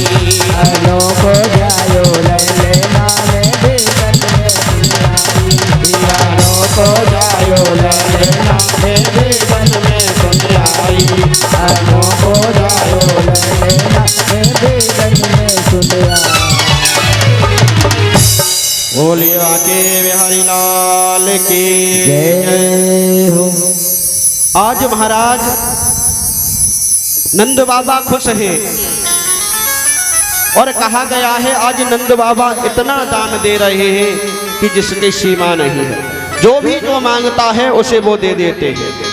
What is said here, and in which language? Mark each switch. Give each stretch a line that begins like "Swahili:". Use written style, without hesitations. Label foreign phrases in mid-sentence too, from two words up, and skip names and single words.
Braj: अनोखो जायो ललना में बेदन में सुन आई, अनोखो जायो ललना में बेदन में सुन आई, अनोखो जायो ललना में बेदन में सुन आई।
Hindi: बोलिए आके बिहारी लाल की जय हो। आज महाराज नंद बाबा खुश हैं और कहा गया है आज नंद बाबा इतना दान दे रहे हैं कि जिसकी सीमा नहीं है, जो भी जो मांगता है उसे वो दे देते हैं।